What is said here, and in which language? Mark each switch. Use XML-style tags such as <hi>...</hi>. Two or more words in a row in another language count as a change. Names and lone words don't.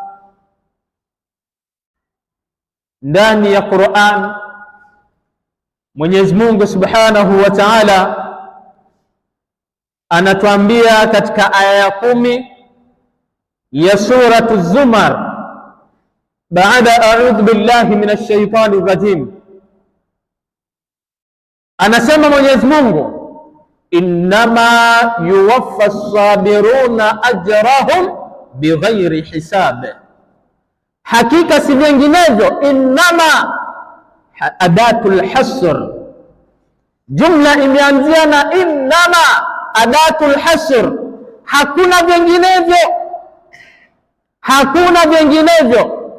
<sw>Ndani ya Qur'an Mwenyezi Mungu</sw> <ar>سبحانه وتعالى</ar> <sw>anatuambia katika aya ya 10 ya suratu Zumar, baada</sw> <ar>أعوذ بالله من الشيطان الرجيم,</ar> <sw>anasema Mwenyezi Mungu,</sw> <ar>إنما يوفى الصابرون أجرهم بغير حساب,</ar> <sw>hakika si vinginevyo.</sw> <ar>إنما أداة الحصر,</ar> <sw>jumla imeanzia na</sw> <ar>إنما أداة الحصر,</ar> <sw>hakuna vinginevyo, hakuna vinginevyo.</sw>